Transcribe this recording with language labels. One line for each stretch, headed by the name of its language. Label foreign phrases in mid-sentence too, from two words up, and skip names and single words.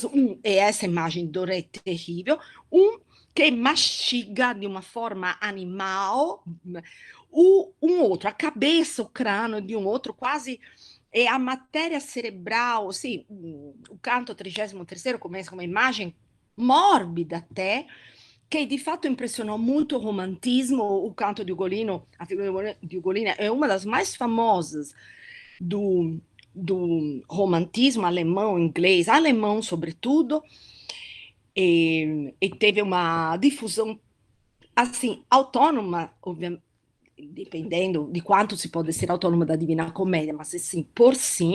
Portuguese: e essa imagem dora é terrível, que mastiga de uma forma animal um outro, a cabeça, o crânio de um outro, quase é a matéria cerebral, assim, o canto 33º começa com uma imagem mórbida até,
Italian: che di fatto
Portuguese: impressionou muito o romantismo, o canto di Ugolino, a figura di Ugolino é uma das mais famosas do romantismo alemão, inglês, alemão sobretudo, e teve uma difusão, assim, autônoma, ovviamente, dependendo de quanto se pode ser autônoma da Divina Comédia, mas assim, por si.